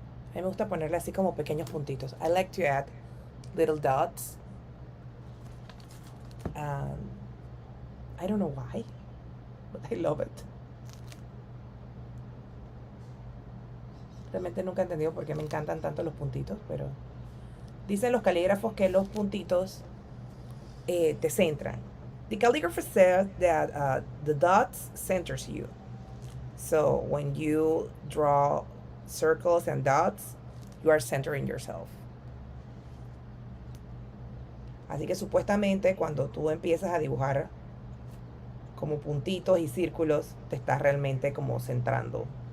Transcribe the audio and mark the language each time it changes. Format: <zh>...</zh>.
<es>A mí me gusta ponerle así como pequeños puntitos.</es> <en>I like to add little dots. I don't know why, but I love it.</en> <es>Realmente nunca he entendido por qué me encantan tanto los puntitos, pero dicen los calígrafos que los puntitos te centran.</es> <en>The calligrapher says that the dots centers you. So when you draw circles and dots, you are centering yourself.</en> <es>Así que supuestamente cuando tú empiezas a dibujar como puntitos y círculos, te estás realmente como centrando.</es>